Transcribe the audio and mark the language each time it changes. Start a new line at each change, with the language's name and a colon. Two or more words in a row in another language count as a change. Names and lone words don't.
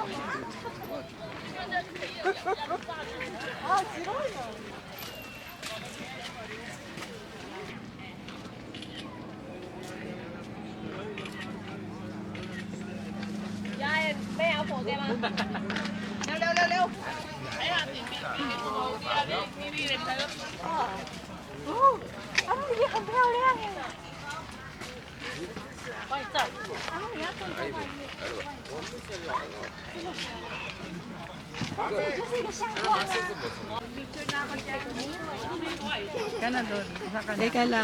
Thai: ยายไปเอาของแกมาเร็วเร็ว
Chinese: 哎呀，哦，啊，那里很漂亮哎。帮你照。啊，你要坐这里。这就是一个相框啊。
Filipino: Teka lang.